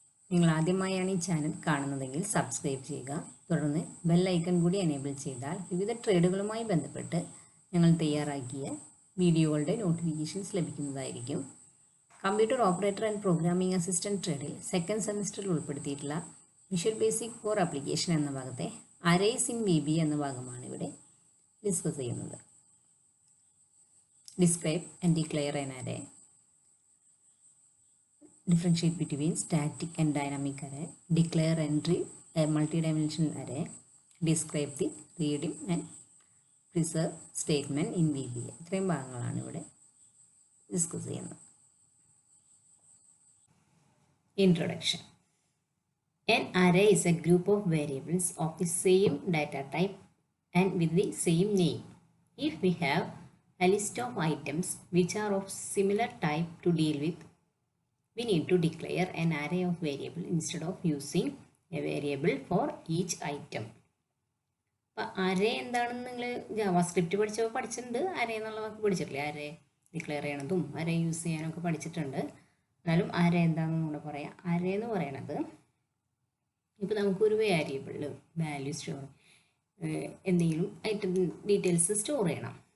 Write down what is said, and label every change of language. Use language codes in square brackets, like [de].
[ml] നിങ്ങൾ ആദ്യമായാണ് ഈ ചാനൽ കാണുന്നതെങ്കിൽ സബ്സ്ക്രൈബ് ചെയ്യുക. തുടർന്ന് ബെൽ ഐക്കൺ കൂടി എനേബിൾ ചെയ്താൽ വിവിധ ട്രേഡുകളുമായി ബന്ധപ്പെട്ട് ഞങ്ങൾ തയ്യാറാക്കിയ വീഡിയോകളുടെ നോട്ടിഫിക്കേഷൻസ് ലഭിക്കുന്നതായിരിക്കും. Computer operator and programming assistant ട്രേഡിൽ second സെമസ്റ്ററിൽ ഉൾപ്പെടുത്തിയിട്ടുള്ള വിഷ്വൽ ബേസിക് ഫോർ ആപ്ലിക്കേഷൻ എന്ന ഭാഗത്തെ അറേസ് ഇൻ VBA എന്ന ഭാഗമാണ് ഇവിടെ ഡിസ്കസ് ചെയ്യുന്നത്. [en] Describe and declare an array, differentiate between static and dynamic array, declare entry a multi-dimensional array, describe the reading and preserve statement in VBA. [ml] ഇത്രയും ഭാഗങ്ങളാണ് ഇവിടെ discuss ചെയ്യുന്നത്. [en] Introduction. An array is a group of variables of the same data type and with the same name. If we have a list of items which are of similar type to deal with, we need to declare an array of variable instead of using a variable for each item. [ml] അപ്പോൾ array എന്താണെന്ന് നിങ്ങൾ JavaScript പഠിച്ചിട്ടുണ്ട്. Array എന്നുള്ള വാക്ക് പഠിച്ചിട്ടില്ലേ? Array declare ചെയ്യണതും array use ചെയ്യാനൊക്കെ പഠിച്ചിട്ടുണ്ട്. എന്നാലും array എന്താണെന്ന് കൂടെ പറയാം. അറേ എന്ന് പറയണത് ഇപ്പോൾ നമുക്കൊരു വേരിയബിളിൽ വാല്യൂ സ്റ്റോർ എന്തെങ്കിലും ഐറ്റം ഡീറ്റെയിൽസ് സ്റ്റോർ ചെയ്യണം.